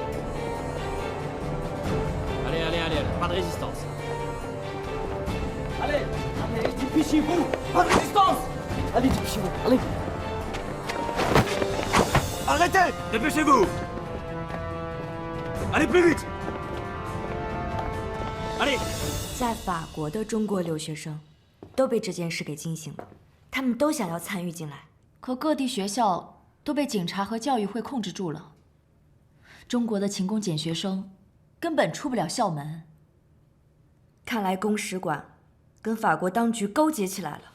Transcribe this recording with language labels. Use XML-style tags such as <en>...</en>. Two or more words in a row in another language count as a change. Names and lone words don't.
<fr>Allez, pas de résistance. Allez, dépêchez-vous. Pas de résistance. Allez, dépêchez-vous, allez. Arrêtez. Dépêchez-vous. Allez plus vite. Allez.</fr> <zh>在法国的中国留学生都被这件事给惊醒了，他们都想要参与进来。可各地学校都被警察和教育会控制住了，中国的勤工俭学生根本出不了校门。看来公使馆跟法国当局勾结起来了。</zh>